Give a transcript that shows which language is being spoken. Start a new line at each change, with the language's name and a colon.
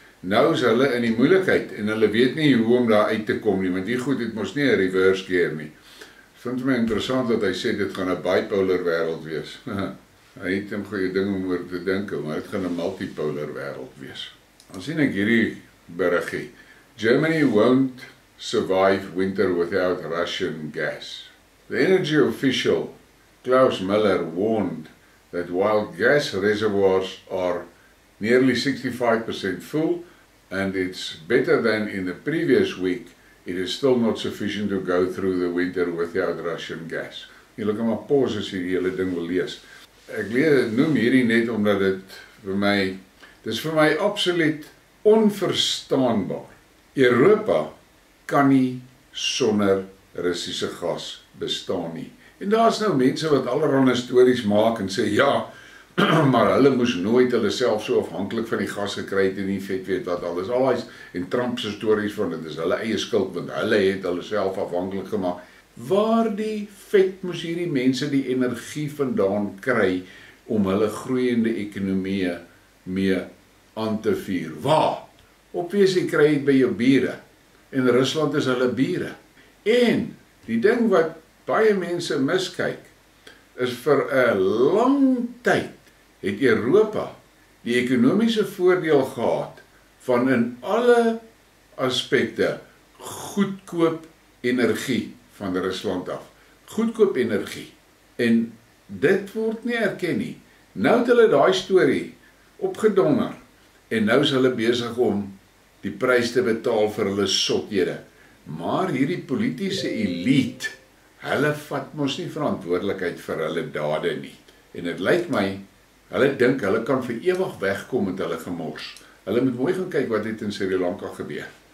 Afrikaans: Nou is hulle in die moeilikheid en hulle weet nie hoe om daar uit te kom nie, want die goed het mos nie 'n reverse gear nie. Vind my interessant dat hy sê dit gaan 'n bipolar wêreld wees. Hy het 'n goeie ding om oor te dink, maar dit gaan 'n multipolar wêreld wees. Dan sien ek hierdie berigie.
English: Germany won't survive winter without Russian gas. The energy official Klaus Miller warned that while gas reservoirs are nearly 65% full, and it's better than in the previous week, it is still not sufficient to go through the winter without Russian gas.
Afrikaans: Julle kan maar pause as jy die hele ding wil lees. Ek noem hierdie net omdat dit is vir my absoluut onverstaanbaar. Europa kan nie sonder Russiese gas bestaan nie. En daar's nou mense wat allerlei stories maak en sê ja, maar hulle moes nooit hulle self so afhanklik van die gas gekry het en nie weet wat alles. Al en Trump se stories van dit is hulle eie skuld want hulle het hulle self afhanklik gemaak. Waar die vet moes hierdie mense die energie vandaan kry om hulle groeiende ekonomie mee aan te vuur? Waar? Obviously kry jy by jou bure. En Rusland is hulle bure. En die ding wat baie mense miskyk is vir 'n lang tyd het Europa die ekonomiese voordeel gehad van in alle aspekte goedkoop energie van Rusland af. Goedkoop energie. En dit word nie erken nie. Nou het hulle daai storie opgedonder en nou is hulle besig om die prys te betaal vir hulle sothede. Maar hierdie politiese elite, hulle vat mos nie verantwoordelikheid vir hulle dade nie. En dit lyk my hulle dink hulle kan vir ewig wegkom met hulle gemors. Hulle moet mooi gaan kyk wat het in Sri Lanka gebeur.